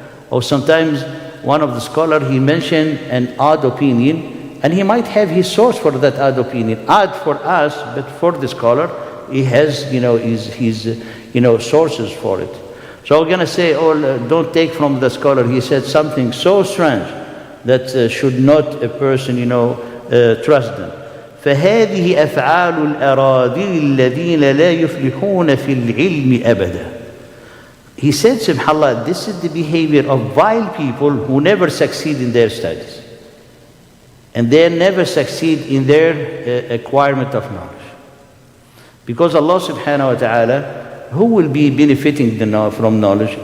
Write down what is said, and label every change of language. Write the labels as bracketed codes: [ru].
[en] Or sometimes one of the scholars, he mentioned an odd opinion, and he might have his source for that odd opinion. Odd for us, but for the scholar, he has, his sources for it. So we're going to say, oh, don't take from the scholar. He said something so strange that should not a person, trust them. [ar] فهذه أفعال الأراذل الذين لا يفلحون في العلم أبدا. [en] He said, subhanAllah, this is the behavior of vile people who never succeed in their studies. And they never succeed in their acquirement of knowledge. Because Allah subhanahu wa ta'ala, who will be benefiting from knowledge?